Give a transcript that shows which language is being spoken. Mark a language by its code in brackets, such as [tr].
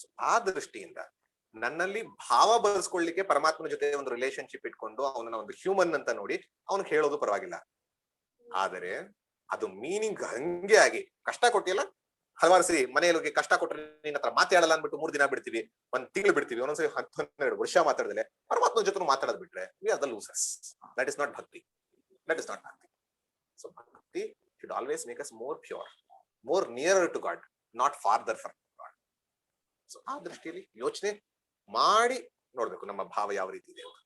[kn] ಆ ದೃಷ್ಟಿಯಿಂದ ನನ್ನಲ್ಲಿ ಭಾವ ಬರೆಸ್ಕೊಳ್ಳಿಕ್ಕೆ ಪರಮಾತ್ಮನ ಜೊತೆ ಒಂದು ರಿಲೇಶನ್ಶಿಪ್ ಇಟ್ಕೊಂಡು ಅವನನ್ನ ಒಂದು ಹ್ಯೂಮನ್ ಅಂತ ನೋಡಿ ಅವನಿಗೆ ಹೇಳೋದು ಪರವಾಗಿಲ್ಲ. ಆದರೆ ಅದು ಮೀನಿಂಗ್ ಹಂಗೆ ಆಗಿ, ಕಷ್ಟ ಕೊಟ್ಟಿಯಲ್ಲ ಹಲವಾರು ಸರಿ ಮನೆಯಲ್ಲಿ ಕಷ್ಟ ಕೊಟ್ಟರೆ ನಿನ್ನ ಹತ್ರ ಮಾತಾಡಲ್ಲ ಅಂದ್ಬಿಟ್ಟು 3 ದಿನ ಬಿಡ್ತೀವಿ, 1 ತಿಂಗಳು ಬಿಡ್ತೀವಿ, ಒಂದೊಂದ್ಸರಿ 10-12 ವರ್ಷ ಮಾತಾಡದಲೆ ಪರಮಾತ್ಮ ಜೊತೆ ಮಾತಾಡೋದ್ ಬಿಟ್ರೆ [en] We are the losers. That is not bhakti. That is not bhakti. So bhakti should always make us more pure, more nearer to God, not farther from God. [kn] So ಆ ದೃಷ್ಟಿಯಲ್ಲಿ ಯೋಚನೆ ಮಾಡಿ ನೋಡ್ಬೇಕು ನಮ್ಮ ಭಾವ ಯಾವ ರೀತಿ ಇದೆ.